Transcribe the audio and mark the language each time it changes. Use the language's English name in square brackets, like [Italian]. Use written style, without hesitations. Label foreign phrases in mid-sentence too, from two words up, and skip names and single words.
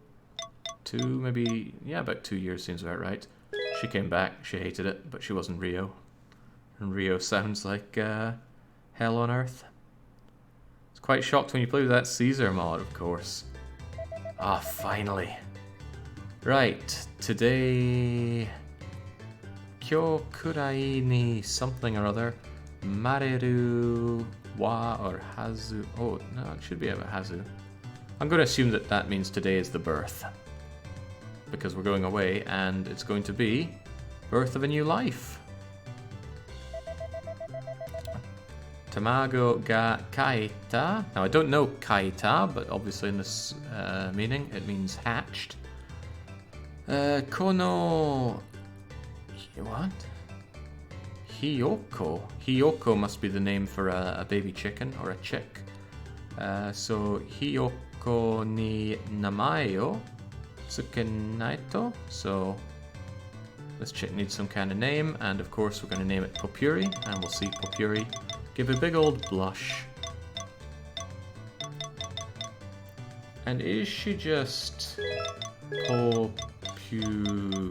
[English] About 2 years seems about right. She came back, she hated it, but she was in Rio. And Rio sounds like hell on earth. I was quite shocked when you played with that Caesar mod, of course. Ah, finally. Right, today... [Japanese] 今日くらいに [English] something or other. [Japanese] まれるわ or はず. [English] Oh, no, it should be about hazu. I'm going to assume that that means today is the birth. Because we're going away, and it's going to be birth of a new life. [Japanese] 卵がかいた. [English] Now I don't know kaita, but obviously in this meaning it means hatched. Kono... What? Hiyoko. Hiyoko must be the name for a baby chicken or a chick. [Japanese] So ヒヨコに名前を付けないと. [English] So this chick needs some kind of name, and of course we're going to name it Popuri, and we'll see Popuri give a big old blush. And is she just Popu...